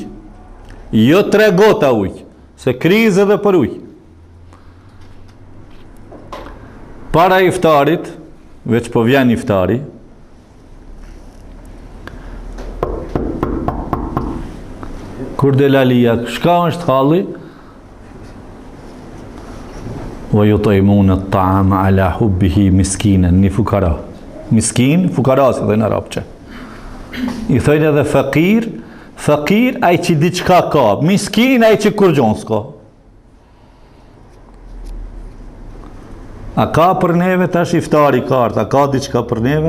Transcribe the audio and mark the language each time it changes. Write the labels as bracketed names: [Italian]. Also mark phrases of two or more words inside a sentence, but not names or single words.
[Albanian] Jo 3 gota uj, se krizë edhe për uj. Para iftarit, veç po vjen iftari, kur dhe lalia, shka është halli? [Arabic] ويطعمون الطعام على حبه مسكينا, [Albanian] një fukara. Miskin, fukara si dhe në arabçe. I thojnë edhe fakir, fakir ai që diçka ka, miskin ai që kur gjon s'ka. A ka për neve tash iftari kartë, a ka diçka për neve?